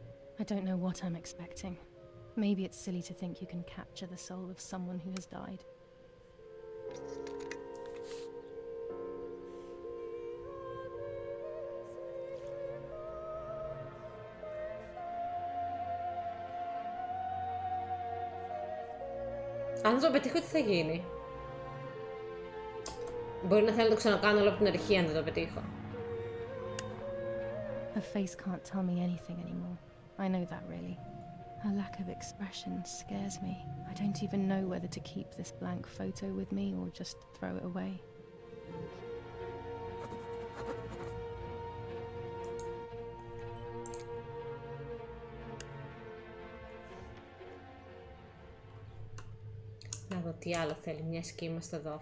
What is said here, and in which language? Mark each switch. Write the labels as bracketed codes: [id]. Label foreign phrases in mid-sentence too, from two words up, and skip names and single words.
[en] I don't know what I'm expecting. Maybe it's silly to think you can capture the soul of someone who has died. [el] Αν το πετύχω, τι θα γίνει? Μπορεί να θέλω να το ξανακάνω όλο από την αρχή αν δεν το πετύχω. [en] Her face can't tell me anything anymore. I know that, really. Her lack of expression scares me. I don't even know whether to keep this blank photo with me or just throw it away. [el] Να δω τι άλλο θέλει, μιας και είμαστε εδώ.